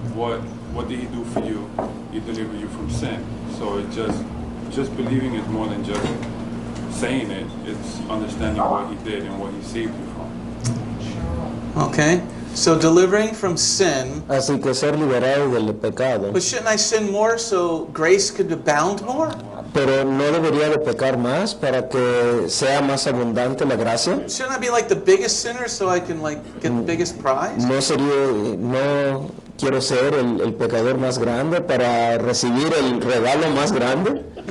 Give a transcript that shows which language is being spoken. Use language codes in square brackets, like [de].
[en] What did he do for you? He delivered you from sin. So it just believing is more than just saying it. It's understanding what he did and what he saved you from. Okay? So delivering from sin, [es] Así que ser liberado del pecado. [en] but shouldn't I sin more so grace could abound more? [es] Pero no debería de pecar más para que sea más abundante la gracia. [en] Shouldn't I be like the biggest sinner so I can get the biggest prize? [es] No quiero ser el pecador más grande para recibir el regalo más grande.